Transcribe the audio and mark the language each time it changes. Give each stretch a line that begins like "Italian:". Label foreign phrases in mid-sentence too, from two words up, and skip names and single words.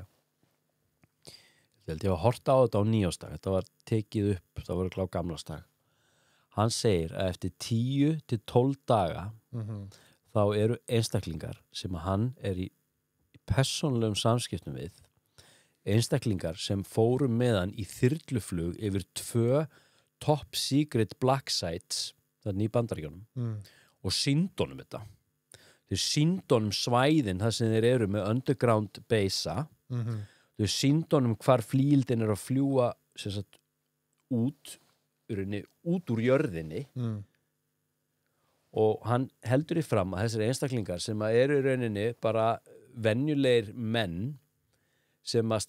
Icelandic: Ég held ég að horta á þetta á nýjársdag, þetta var tekið upp, það var á gamlársdag. Hann segir að eftir 10 til 12 daga þá eru einstaklingar sem að hann er í persónulegum samskiptum við, einstaklingar sem fóru með hann í þyrluflug yfir 2
English: top secret black sites
Icelandic: þarna í Bandaríkjunum og sýndu honum þetta. Þeir sýndu honum svæðin þar sem þeir eru með
English: underground base-
Icelandic: a. Þeir sýndu honum hvar flíildin er að fljúa sem sagt út úr jörðinni og hann heldur í fram að þessir einstaklingar sem eru í rauninni bara venjulegir menn sem að